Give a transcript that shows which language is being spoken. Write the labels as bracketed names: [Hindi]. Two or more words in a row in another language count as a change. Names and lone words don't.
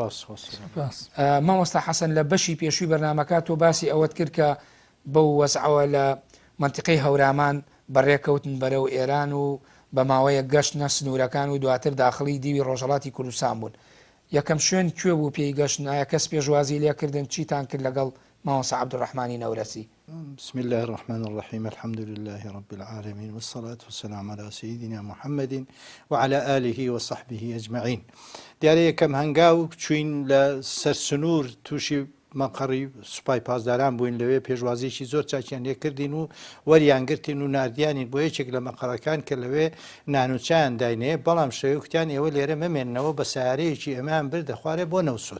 [Central Kurdish] مامۆستا حەسەن لە بەشی پێشووی بەرنمەکە تۆ باسی ئەوەت کرد کە بەو وەزعەوە لە منتیقەی هەورامان بەڕێکەوتن بەرەو ئێران و بە ماوەیە گەشتنە سنوورەکان و دواتر داخلی دیوی ڕۆژهەڵاتی کوردستان بوون. یەکەم شوێن کوێ بوو پێی گەشتن؟ ئایا کەس پێشوازی لێکردن؟ چیتان کرد لەگەڵ مامۆستا عەبدوڕەحمانی نەورەسی؟ [Arabic] بسم الله الرحمن الرحيم الحمد لله رب العالمين والصلاة والسلام على سيدنا محمد وعلى آله وصحبه أجمعين. [Central Kurdish] دیارە یەکەم هەنگاو چوین لە سەر سنوور تووشی مەقڕی سوپای پاسداران بووین، لەوێ پێشوازیی زۆر چاکیان لێکردین و وەریانگرتین و نردیانین بۆ یەکێک لە مەقڕەکان کە لەوێ نانوچیان داینێ، بەڵام شەوکتیان ئێوە لێرە مەمێننەوە بە سیارەیەکی ئەمان برد دەخوارێ بۆ نەوسود.